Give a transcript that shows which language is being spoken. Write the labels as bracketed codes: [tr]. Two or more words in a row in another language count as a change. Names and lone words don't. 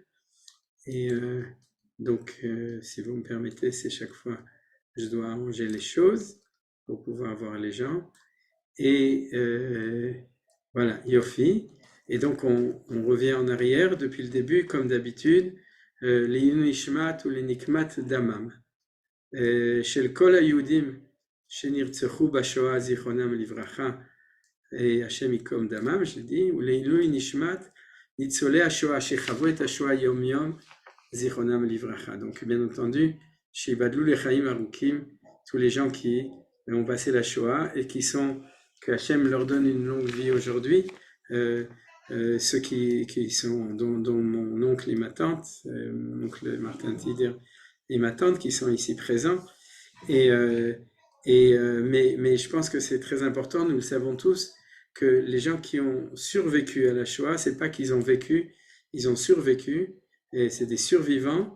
[fr] Et donc, si vous me permettez, c'est chaque fois, je dois arranger les choses pour pouvoir voir les gens. Et voilà, Yofi. Et donc, on revient en arrière depuis le début, comme d'habitude. [he] לעילוי נשמת ולנקמת דמם של כל היהודים שנרצחו בשואה זיכרונם לברכה, השם ייקום דמם, שדי, ולעילוי נשמת ניצולי השואה שחוו את השואה יום יום זיכרונם לברכה. [fr] Donc bien entendu, [he] שיבדלו לחיים ארוכים, [fr] tous les gens qui ont passé la Shoah et que Hachem leur donne une longue vie aujourd'hui, ceux qui sont, dont mon oncle et ma tante, mon oncle Martin Tider et ma tante qui sont ici présents. Et, mais je pense que c'est très important, nous le savons tous, que les gens qui ont survécu à la Shoah, c'est pas qu'ils ont vécu, ils ont survécu, et c'est des survivants.